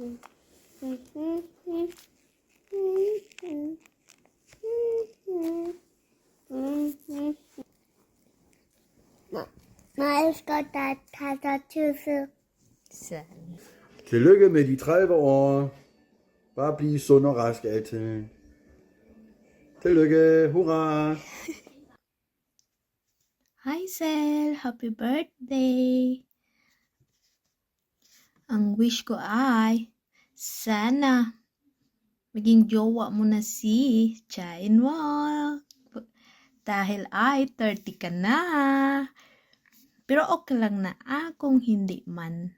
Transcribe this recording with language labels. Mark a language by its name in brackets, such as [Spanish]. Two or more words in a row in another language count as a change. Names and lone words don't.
[Danish] Jeg elsker dig, Tata Tusse. Tillykke med de 30 år. Bare blive sund og rask altid. Tillykke, hurra! [English] Hi, Sel! Happy birthday! [Filipino] Ang wish ko ay, sana maging jowa mo na si Chain mo. Dahil ay 30 ka na. Pero okay lang na kung hindi man.